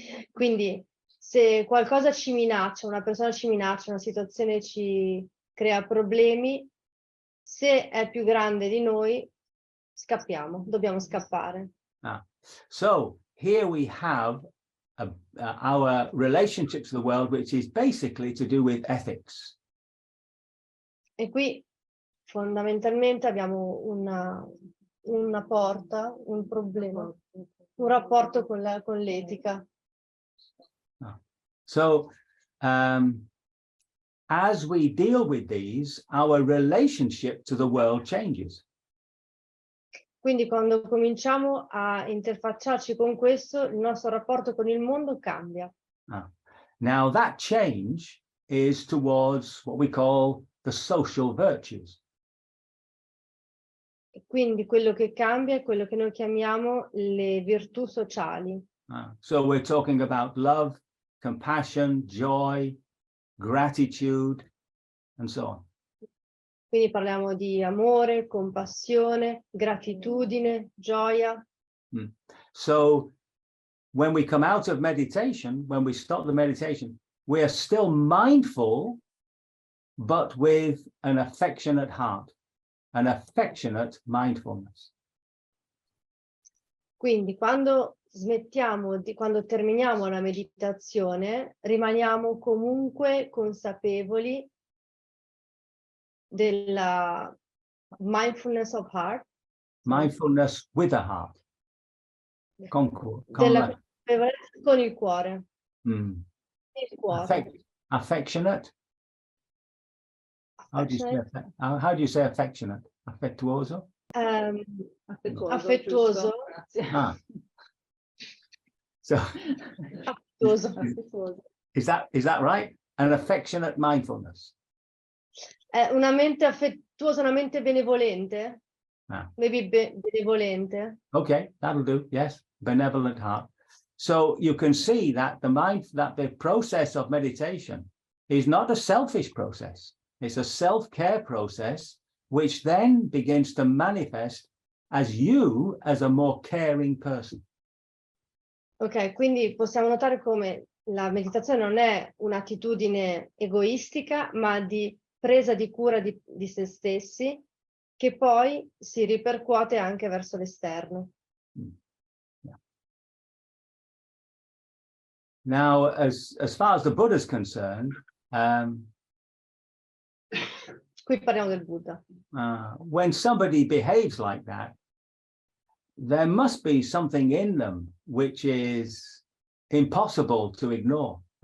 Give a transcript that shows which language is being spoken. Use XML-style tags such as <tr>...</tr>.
<it>Quindi se qualcosa ci minaccia, una persona ci minaccia, una situazione ci crea problemi, se è più grande di noi, scappiamo, dobbiamo scappare.</it> <en>So here we have our relationship to the world, which is basically to do with ethics.</en> <it>E qui fondamentalmente abbiamo una porta, un problema, un rapporto con l'etica.</it> <en>So as we deal with these, our relationship to the world changes.</en> <it>Quindi quando cominciamo a interfacciarci con questo, il nostro rapporto con il mondo cambia.</it> <en>Now that change is towards what we call the social virtues.</en> <it>Quindi quello che cambia è quello che noi chiamiamo le virtù sociali.</it> <en>So we're talking about love, compassion, joy, gratitude, and so on.</en> <it>Quindi parliamo di amore, compassione, gratitudine, gioia.</it> <en>So when we come out of meditation, when we stop the meditation, we are still mindful, but with an affectionate heart, an affectionate mindfulness.</en> <it>Quindi quando quando terminiamo la meditazione, rimaniamo comunque consapevoli della</it> <en>mindfulness of heart. Mindfulness with a heart.</en> <it>Della consapevolezza con il cuore. Il cuore.</it> <en>Affectionate. How do you say affectionate?</en> <it>Affettuoso? Affettuoso.</it> <en>Ah. So</en> <it>Affettuoso.</it> <en>is that right? An affectionate mindfulness.</en> <it>Una mente affettuosa, una mente benevolente.</it> <en>Maybe benevolente. Okay, that'll do. Yes, benevolent heart. So you can see that the process of meditation is not a selfish process. It's a self-care process, which then begins to manifest as you as a more caring person.</en> <it>Ok, quindi possiamo notare come la meditazione non è un'attitudine egoistica, ma di presa di cura di se stessi, che poi si ripercuote anche verso l'esterno.</it> <en>Yeah. Now, as far as the Buddha is concerned,</en> <it>qui parliamo del Buddha.</it> <en>When somebody behaves like that, there must be something in them which is impossible to ignore.</en>